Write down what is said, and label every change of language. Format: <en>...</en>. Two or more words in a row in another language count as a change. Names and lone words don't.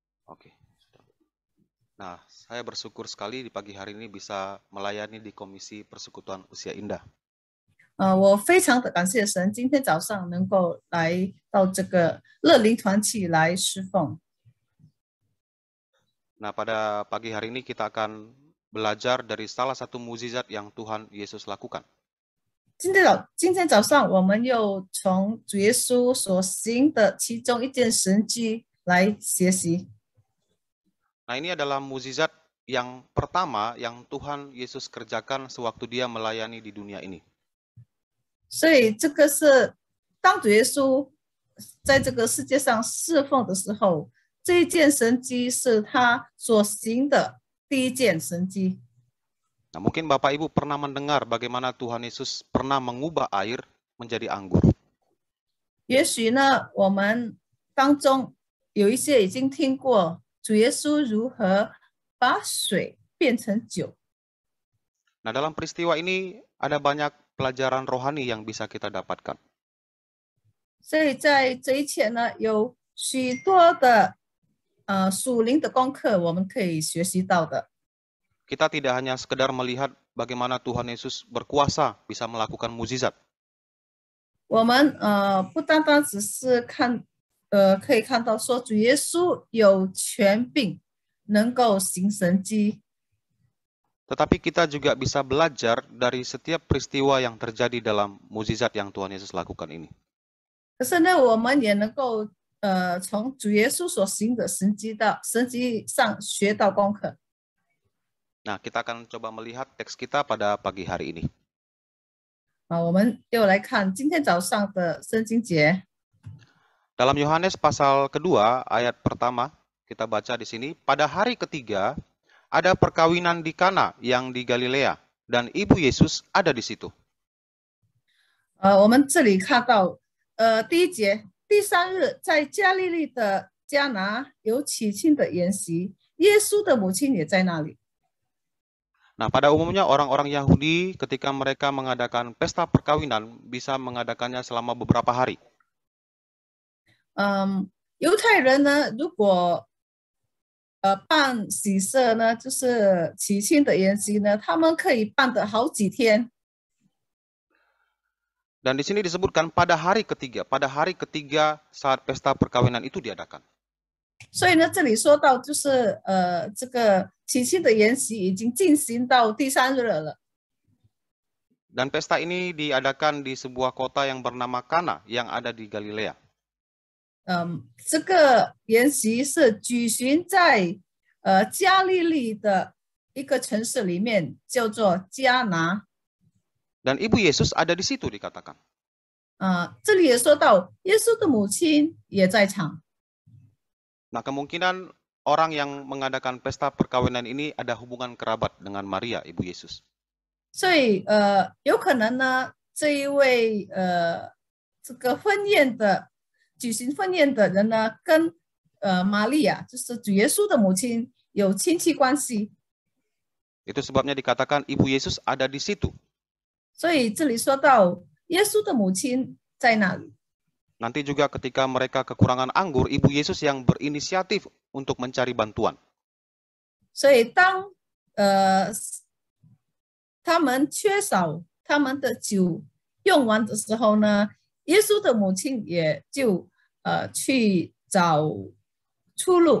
<id>Oke. Nah, saya bersyukur sekali di pagi hari ini bisa melayani di Komisi Persekutuan Usia Indah.</id> <zh>我非常的感谢神，今天早上能够来到这个乐龄团体来侍奉。</zh> <id>Nah, pada pagi hari ini kita akan belajar dari salah satu mukjizat yang Tuhan Yesus lakukan.</id> <zh>今天早上我们又从主耶稣所行的其中一件神迹来学习。</zh> <id>Nah, ini adalah mukjizat yang pertama yang Tuhan Yesus kerjakan sewaktu dia melayani di dunia ini.</id> <zh>所以这个是当主耶稣在这个世界上侍奉的时候，这一件神迹是他所行的第一件神迹。</zh> <id>Nah, mungkin Bapak Ibu pernah mendengar bagaimana Tuhan Yesus pernah mengubah air menjadi anggur.</id> <zh>也许呢，我们当中有一些已经听过主耶稣如何把水变成酒。</zh> <id>Nah, dalam peristiwa ini ada banyak pelajaran rohani yang bisa kita dapatkan.</id> <zh>所以在这一切呢，有许多的属灵的功课我们可以学习到的。</zh> <id>Kita tidak hanya sekedar melihat bagaimana Tuhan Yesus berkuasa bisa melakukan mukjizat.</id> <zh>我们不单单只是可以看到说主耶稣有权柄，能够行神迹。</zh> <id>Tetapi kita juga bisa belajar dari setiap peristiwa yang terjadi dalam mukjizat yang Tuhan Yesus lakukan ini.</id> <zh>可是呢，我们也能够从主耶稣所行的神迹上学到功课。</zh> <id>Nah, kita akan coba melihat teks kita pada pagi hari ini.</id> <zh>我们又来看今天早上的圣经节。</zh> <id>Dalam Yohanes pasal kedua ayat pertama, kita baca di sini, pada hari ketiga ada perkawinan di Kana yang di Galilea dan ibu Yesus ada di situ.</id> <zh>我们这里看到第一节，第三日在加利利的迦拿有喜庆的筵席，耶稣的母亲也在那里。</zh> <id>Nah, pada umumnya orang-orang Yahudi ketika mereka mengadakan pesta perkawinan bisa mengadakannya selama beberapa hari.</id> <zh>犹太人呢，如果办喜社呢，就是喜庆的筵席呢，他们可以办的好几天。</zh> <id>Dan di sini disebutkan pada hari ketiga saat pesta perkawinan itu diadakan.</id> <zh>所以呢，这里说到就是这个喜庆的筵席已经进行到第三日了。</zh> <id>Dan pesta ini diadakan di sebuah kota yang bernama Kana yang ada di Galilea.</id> <zh>这个筵席是举行在加利利的一个城市里面，叫做迦拿。</zh> <id>Dan ibu Yesus ada di situ dikatakan.</id> <zh>这里也说到耶稣的母亲也在场。</zh> <id>Nah, kemungkinan orang yang mengadakan pesta perkawinan ini ada hubungan kerabat dengan Maria, ibu Yesus.</id> <zh>所以有可能呢，这一位这个举行婚宴的人呢，跟玛利亚，就是主耶稣的母亲有亲戚关系。</zh> <id>Itu sebabnya dikatakan ibu Yesus ada di situ.</id> <zh>所以这里说到耶稣的母亲在那里。</zh> <id>Nanti juga ketika mereka kekurangan anggur, ibu Yesus yang berinisiatif untuk mencari bantuan.</id> <zh>所以当他们缺少他们的酒用完的时候呢，耶稣的母亲也就去找出路。</zh>